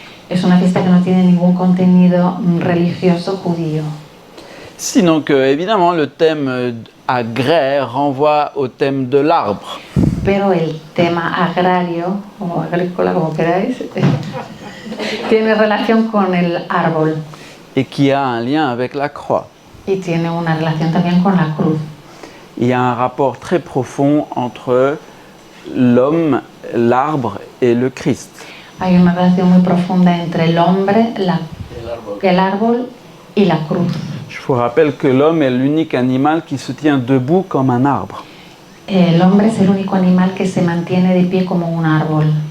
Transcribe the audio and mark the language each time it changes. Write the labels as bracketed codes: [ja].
[es] Es una fiesta que no tiene ningún contenido religioso judío. [fr] Sinon que, évidemment, le thème agraire renvoie au thème de l'arbre. [es] Pero el tema agrario, o agrícola, como queráis, tiene relación con el árbol [fr] Et qui a un lien avec la croix. [es] y tiene una relación también con la cruz. [fr] Il y a un rapport très profond entre l'homme, l'arbre et le Christ. [es] Hay una relación muy profunda entre el hombre, el árbol y la cruz. [fr] Je vous rappelle que l'homme est l'unique animal qui se tient debout comme un arbre. [es] El hombre es el único animal que se mantiene de pie como un árbol.